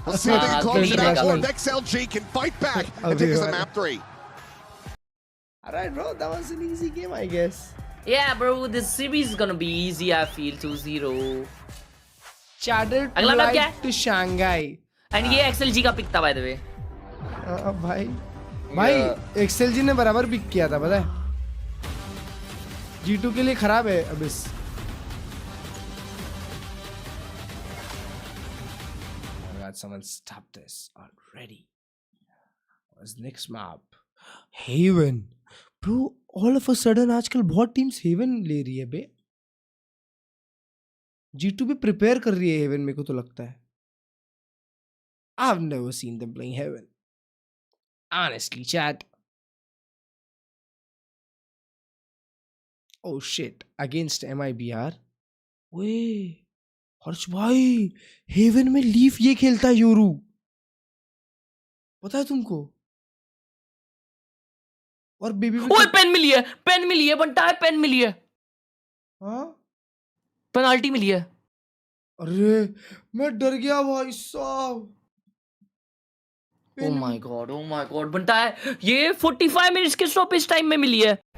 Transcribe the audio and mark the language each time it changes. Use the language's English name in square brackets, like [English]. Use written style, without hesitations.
[English] We'll see if they can close it out, or if XLG can fight back and take us to map 3. Alright, bro, that was an easy game, I guess. Yeah, bro, this series is gonna be easy, I feel. 2-0. Chattered to Shanghai. And [Hindi] ये XLG का pick था, [English] by the way. [Hindi] भाई XLG ने बराबर pick किया था, पता है? G2 के लिए खराब है Abyss. [English] Oh my God, someone stop this already. What's next map? Haven. Bro, all of a sudden [Hindi] आजकल बहुत teams Haven ले रही है बे. G2 भी prepare कर रही है Haven, मेरे को तो लगता है. [English] I've never seen them playing Haven. Honestly, chat. Oh shit, against MIBR. [Hindi] Wait, हर्ष भाई, Haven में Leaf ये खेलता है योरू. पता है तुमको? और बेबी ओए पेन मिली है बनता है, पेन मिली है. हाँ? पेनाल्टी मिली है. अरे मैं डर गया भाई साहब. [English] Oh my god, [Hindi] बनता है. ये 45 मिनट्स के स्टॉपेज टाइम में मिली है.